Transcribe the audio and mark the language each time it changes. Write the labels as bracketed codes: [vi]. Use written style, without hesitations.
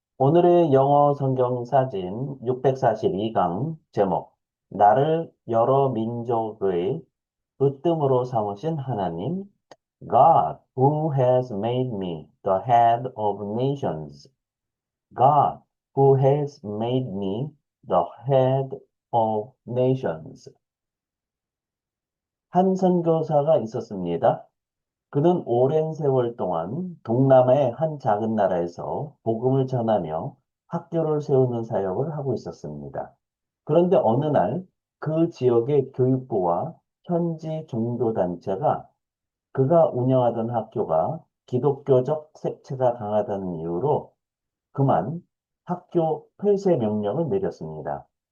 [ko] 오늘의 영어 성경 사진 642강 제목. 나를 여러 민족의 으뜸으로 삼으신 하나님. [en] God, who has made me the head of nations. God, who has made me the head of nations. [ko] 한 선교사가 있었습니다. 그는 오랜 세월 동안 동남아의 한 작은 나라에서 복음을 전하며 학교를 세우는 사역을 하고 있었습니다. 그런데 어느 날 그 지역의 교육부와 현지 종교단체가 그가 운영하던 학교가 기독교적 색채가 강하다는 이유로 그만 학교 폐쇄 명령을 내렸습니다.